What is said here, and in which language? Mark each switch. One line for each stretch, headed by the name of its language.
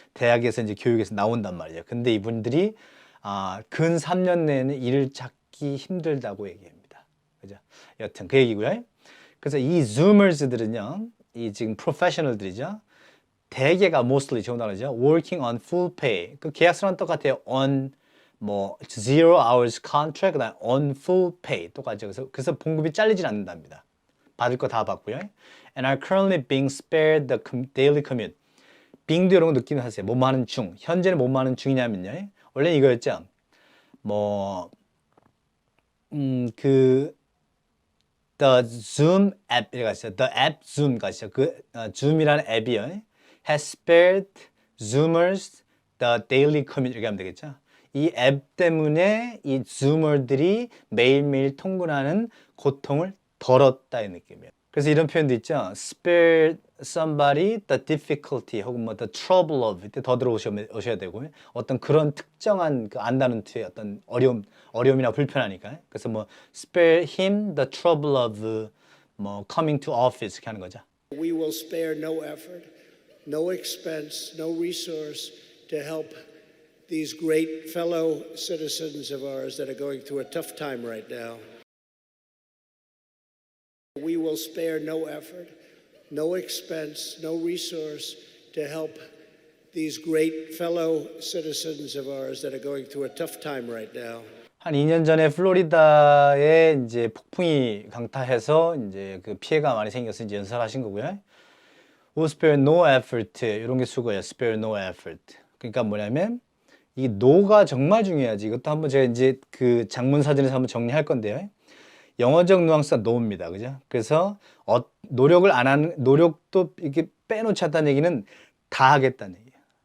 Korean: 대학에서 이제 교육에서 나온단 말이에요. 근데 이분들이 근 3년 내에는 일을 찾기 힘들다고 얘기합니다. 그죠? 여튼 그 얘기고요. 그래서 이 Zoomers들은요, 이 지금 프로페셔널들이죠. 대개가 mostly 좋은 단어죠.
English: Working on full pay.
Korean: 그 계약서랑 똑같아요.
English: On 뭐 zero hours contract, 그다음 on full pay 똑같죠.
Korean: 그래서 봉급이 잘리진 않는답니다. 받을 거 다 받고요.
English: And are currently being spared the daily commute.
Korean: being도 이런 거 느끼는 하세요. 뭐뭐 하는 중. 현재는 뭐뭐 하는 중이냐면요. 원래 이거였죠. 뭐
English: the Zoom app
Korean: 이라고 하시죠.
English: The app Zoom
Korean: 가시죠. Zoom이라는 앱이요.
English: has spared Zoomers the daily commute
Korean: 이렇게 하면 되겠죠. 이 앱 때문에 이 Zoomer들이 매일매일 통근하는 고통을 덜었다는 느낌이에요. 그래서 이런 표현도 있죠.
English: spare somebody the difficulty
Korean: 혹은 뭐
English: the trouble of
Korean: 이때 더 들어오셔야 되고 어떤 그런 특정한 그 안다는 투의 어떤 어려움이나 불편하니까.
English: 그래서 뭐 spare him the trouble of 뭐 coming to office
Korean: 이렇게 하는 거죠.
English: We will spare no effort, no expense, no resource to help these great fellow citizens of ours that are going through a tough time right now. We will spare no effort, no expense, no resource to help these great fellow citizens of ours that are going through a tough time right now.
Korean: 한 2년 전에 플로리다에 이제 폭풍이 강타해서 이제 그 피해가 많이 생겨서 이제 연설하신 거고요.
English: We'll spare no effort
Korean: 이런 게 수고예요.
English: Spare no effort.
Korean: 그러니까 뭐냐면 이 no가 정말 중요하지. 이것도 한번 제가 이제 그 장문 사전에서 한번 정리할 건데요. 영어적 뉘앙스가 no입니다. 그죠? 그래서 노력도 이렇게 빼놓지 않다는 얘기는 다 하겠다는 얘기예요.